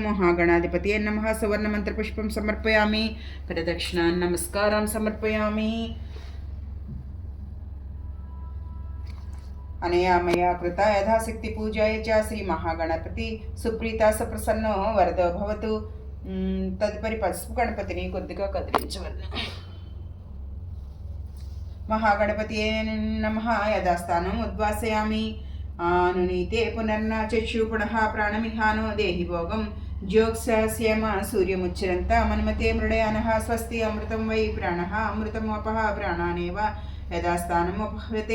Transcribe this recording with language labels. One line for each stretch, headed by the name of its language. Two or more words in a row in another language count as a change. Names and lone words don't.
Sanskrit: महागणाधिपतये नमः। सुवर्णमन्त्रपुष्पं समर्पयामि। प्रदक्षिणां नमस्कारां समर्पयामि। अनया मया कृता यथाशक्ति पूजाय च श्रीमहागणपति सुप्रीता सप्रसन्नो वरदो भवतु।
Telugu: తదుపరి పసుపు గణపతిని కొద్దిగా కదిలించవలను.
Sanskrit: महागणपतये नमः। यथास्थानम् उद्वासयामि। आनुनीते पुनर्नाचक्षु पुनः प्राणमिहानो देहि भोगं ज्योत्स्यम सूर्यमुच्चरन्त मन्मते मृडयानः। स्वस्ति अमृतं वै प्राणः अमृतमपः प्राणानेव यथास्थानम् उपहते।